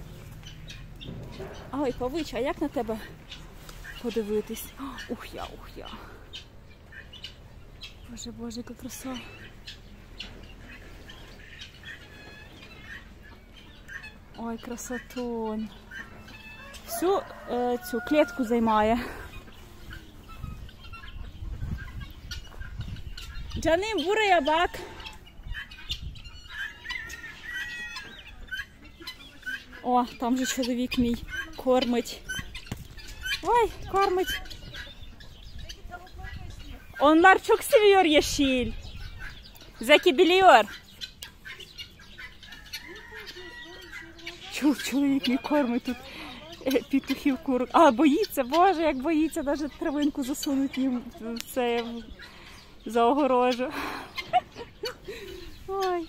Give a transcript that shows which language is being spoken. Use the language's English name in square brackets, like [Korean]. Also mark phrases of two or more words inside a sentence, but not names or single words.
[Ukrainian] Ой, павич, а як на тебе подивитись? Ух я. Боже, яка краса. Ой, красотонь. Всю цю клітку займає. [Turkish] Canım buraya bak. [Ukrainian] О, там же чоловік мій кормить. Ой, кормить. [Turkish] Onlar çok seviyor yeşil. Zeki biliyor. [Ukrainian] Чоловік мій кормить тут петухів, курок. А, боїться, боже, як боїться, навіть травинку засунуть їм в це, за огорожу. Ой.